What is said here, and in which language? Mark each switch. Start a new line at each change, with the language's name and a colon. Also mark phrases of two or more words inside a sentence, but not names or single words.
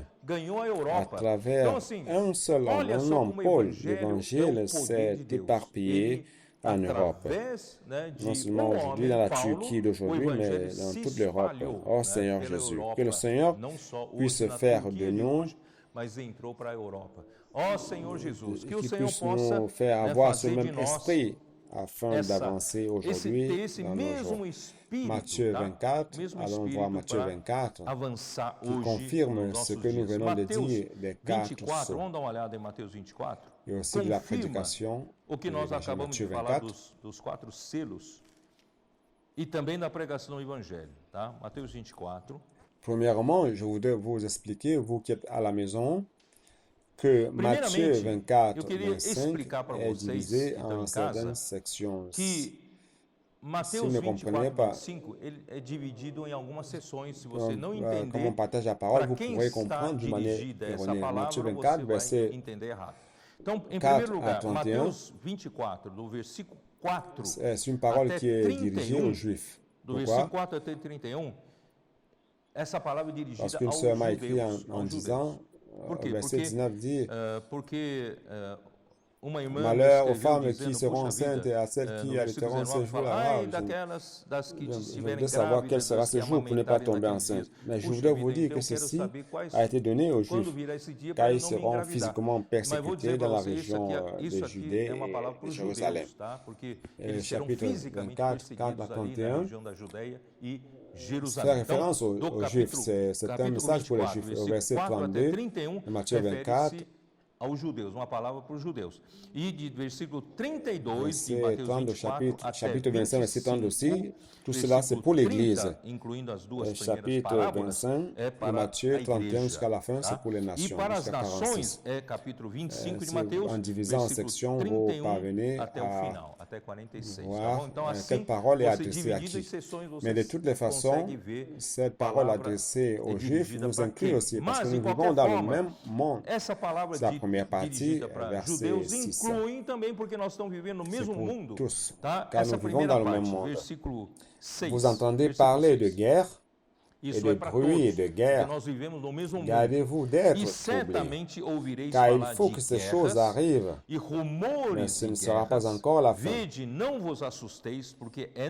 French: À travers un seul homme, un homme, Paul, l'Évangile s'est éparpillé en Europe. Non seulement aujourd'hui dans la Turquie d'aujourd'hui, mais dans toute l'Europe. Oh Seigneur Jésus, que le Seigneur puisse faire de nous Oh Seigneur Jesus,
Portuguese: que o
French: qui
Portuguese: Senhor
French: puisse
Portuguese: possa
French: nous faire avoir ce même esprit afin d'avancer aujourd'hui dans nos jours. Matthieu 24, allons voir Matthieu 24, qui confirme ce que nous venons de dire des 4 sceaux. Et aussi de la prédication de Matthieu 24.
Portuguese: Dos 4 selos e também da pregação do Evangelho, tá? Mateus 24.
French: Premièrement, je voudrais vous expliquer, vous qui êtes à la maison, que Matthieu 24, 25 est divisé en certaines sections.
Portuguese: Mateus 24, 25, ele é dividido em algumas seções. Se você não entender
French: como on partage la parole, vous pourrez comprendre d'une manière erronée. Matthieu 24, verset
Portuguese: entender errado. Então, em primeiro lugar, Mateus 24, do versículo 4
French: c'est une parole qui est dirigée aux Juifs.
Portuguese: Do versículo 4 até 31, essa palavra é dirigida aos judeus.
French: Parce que le m'a écrit en disant, verset 19 dit, malheur aux femmes qui seront enceintes et à celles qui allaiteront ce jour-là. Je voudrais savoir quel sera ce jour pour ne pas tomber enceinte. Mais je voudrais vous dire que ceci a été donné aux Juifs, car ils seront physiquement persécutés dans la région de Judée et de Jérusalem. Chapitre 24, 4 à 31, fait référence aux Juifs. C'est un message pour les Juifs. Au verset 32 de Matthieu 24,
Portuguese: aos judeus, uma palavra para os judeus. E de versículo 32 de Mateus 24
French: chapitre 25, verset 32 aussi, tout cela c'est pour l'Église.
Portuguese: Incluindo as duas
French: chapitre 25 de Matthieu 31 jusqu'à la fin, c'est pour les nations.
Portuguese: E para as nações, capítulo 25 de Mateus,
French: en divisant en sections, vous parvenez
Portuguese: até o final, até 46.
French: Voir
Portuguese: Então, assim,
French: quelle parole est adressée à qui. Mais de toutes les façons, cette parole adressée aux Juifs nous inclut aussi, parce que nous vivons dans le même monde.
Portuguese: Essa palavra
French: première partie, verset 6.
Portuguese: Incluem também porque nós estamos vivendo no mesmo mundo,
French: tous,
Portuguese: tá?
French: Car
Portuguese: Essa
French: nous vivons dans le même
Portuguese: parte,
French: monde.
Portuguese: versículo 6.
French: Vous entendez parler de guerre et de bruit et de guerre.
Portuguese: Nós vivemos no mesmo mundo.
French: Gardez-vous d'être
Portuguese: certamente ouvireis
French: car il
Portuguese: falar
French: faut
Portuguese: de
French: que ces
Portuguese: guerras
French: choses arrivent.
Portuguese: E rumores
French: Mais ce ne
Portuguese: de
French: sera
Portuguese: guerras.
French: pas encore la fin.
Portuguese: Vede, não vos assusteis, porque é